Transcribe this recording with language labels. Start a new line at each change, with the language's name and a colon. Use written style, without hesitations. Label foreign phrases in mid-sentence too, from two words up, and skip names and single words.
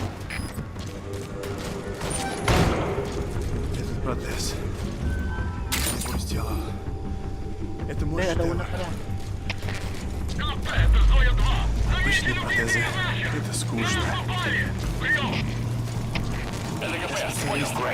Russian: Этот протез. Его сделал. Это мой Блин, это шедевр.
Spanish: una pala.
Russian: КП, это Зоя-2. Обычные протезы. Это скучно. Great.